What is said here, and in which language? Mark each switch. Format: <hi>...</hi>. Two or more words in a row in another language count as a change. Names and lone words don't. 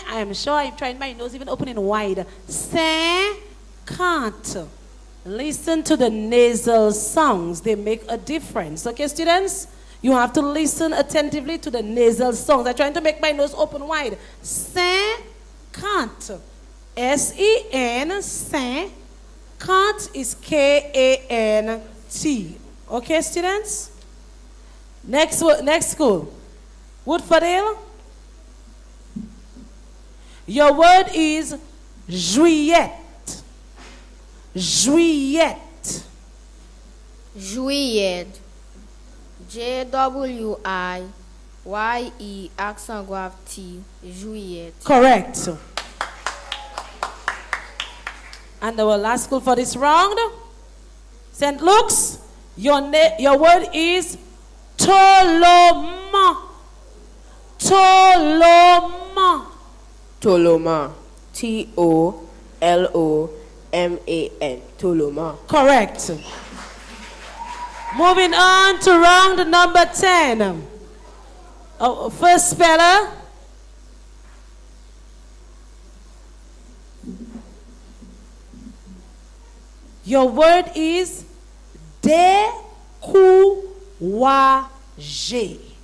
<en>I'm sure I'm trying my nose even opening wide. Se can't. Listen to the nasal sounds. They make a difference. Okay, students? You have to listen attentively to the nasal sounds. I'm trying to make my nose open wide. Se can't. S-E-N, se. Can't is K-A-N-T. Okay, students? Next school. Woodfordale. Your word is juillet. Juillet. Juillet. J-W-I-Y-E</en> <fr>accent grave</fr> <en>T. Juillet. Correct. And our last school for this round, St. Luke's. Your word is Toloma. Toloma. Toloma. T-O-L-O-M-A-N. Toloma. Correct. Moving on to round number 10. First speller. Your word is découragé.</en>